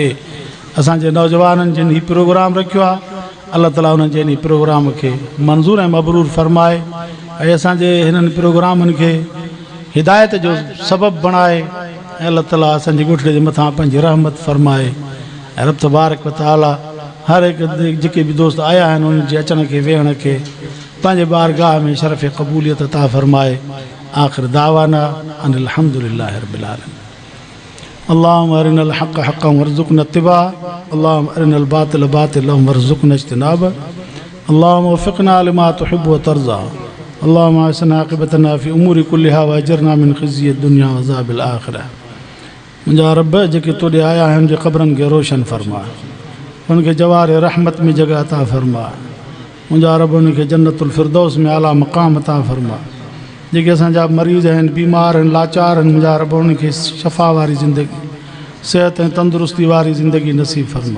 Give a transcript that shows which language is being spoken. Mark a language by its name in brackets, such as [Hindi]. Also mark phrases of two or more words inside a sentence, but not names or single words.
[Sindhi] असांजे नौजवाननि जिन हीउ प्रोग्राम रखियो आहे, अलाह ताला उन्हनि जे इन प्रोग्राम खे मंज़ूर ऐं मबरूर फरमाए, ऐं असांजे हिननि प्रोग्रामनि खे हिदायत जो सबबु बणाए, ऐं अलाह ताला असांजे ॻोठड़े जे मथां पंहिंजी रहमत फरमाए। ऐं रब [Arabic] تبارك وتعالى [Sindhi] हर हिकु जेके बि दोस्त आया आहिनि उन्हनि जे अचण खे वेहण खे पंहिंजे बारगाह में शरफ़ क़बूलियत अता फरमाए। [Arabic] وآخر دعوانا أن الحمد لله رب العالمين. اللهم أرنا الحق حقا وارزقنا اتباع، اللهم أرنا الباطل باطلا وارزقنا اجتناب، اللهم وفقنا لما تحب وترضى، اللهم أحسن عاقبتنا في الأمور كلها وأجرنا من خزي الدنيا وعذاب الآخرة. [Sindhi] मुंहिंजा रब जेके तोॾे आया आहिनि जे क़बरनि खे रोशन फरमा, उनखे जवार रहमत में जॻह अता फरमा। मुंहिंजा रब उनखे जन्नतुल फिरदौस में आला मक़ाम अता फरमा। जेके असांजा मरीज़ आहिनि, बीमार आहिनि, लाचार आहिनि, मुंहिंजा रब उनखे शफ़ा वारी ज़िंदगी, सिहत ऐं तंदुरुस्ती वारी ज़िंदगी नसीब फरमा।